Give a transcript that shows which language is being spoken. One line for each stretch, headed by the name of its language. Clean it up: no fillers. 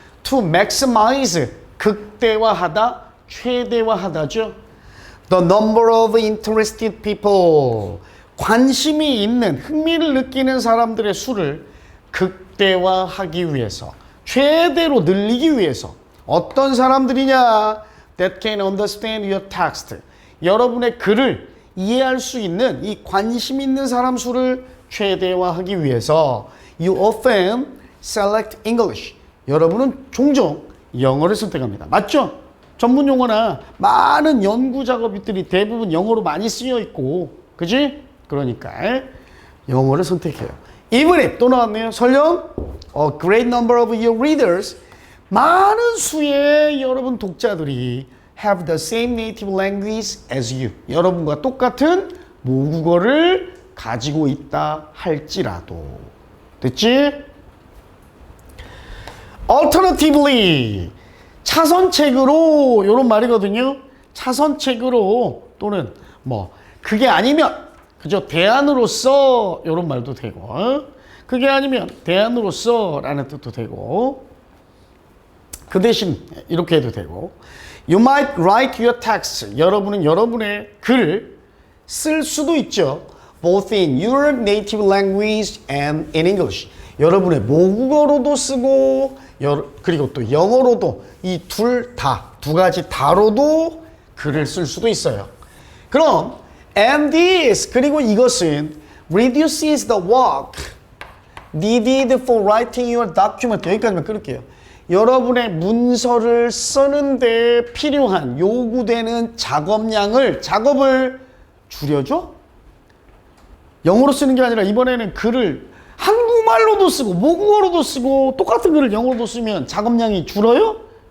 English: To maximize,
Korean: 극대화하다, 최대화하다죠.
English: The number of interested people,
Korean: 관심이 있는, 흥미를 느끼는 사람들의 수를 극대화하기 위해서, 최대로 늘리기 위해서 어떤 사람들이냐?
English: That can understand your text.
Korean: 여러분의 글을 이해할 수 있는 이 관심 있는 사람 수를 최대화하기 위해서
English: You often select English.
Korean: 여러분은 종종 영어를 선택합니다. 맞죠? 전문 용어나 많은 연구 작업들이 대부분 영어로 많이 쓰여 있고, 그지? 그러니까 영어를 선택해요.
English: Even if,
Korean: 또 나왔네요. 설령
English: a great number of your readers,
Korean: 많은 수의 여러분 독자들이
English: have the same native language as you.
Korean: 여러분과 똑같은 모국어를 가지고 있다 할지라도. 됐지?
English: Alternatively,
Korean: 차선책으로, 이런 말이거든요. 차선책으로, 또는 뭐 그게 아니면, 그죠? 대안으로서, 이런 말도 되고, 그게 아니면 대안으로서 라는 뜻도 되고, 그 대신 이렇게 해도 되고,
English: You might write your text.
Korean: 여러분은 여러분의 글을 쓸 수도 있죠.
English: Both in your native language and in English.
Korean: 여러분의 모국어로도 쓰고, 그리고 또 영어로도, 이 두 가지 다로도 글을 쓸 수도 있어요. 그럼
English: and this,
Korean: 그리고 이것은
English: reduces the work needed for writing your document.
Korean: 여기까지만 끊을게요. 여러분의 문서를 쓰는데 필요한, 요구되는 작업을 줄여줘? 영어로 쓰는 게 아니라 이번에는 글을 한국말로도 쓰고 모국어로도 쓰고 똑같은 글을 영어로도 쓰면 작업량이 줄어요?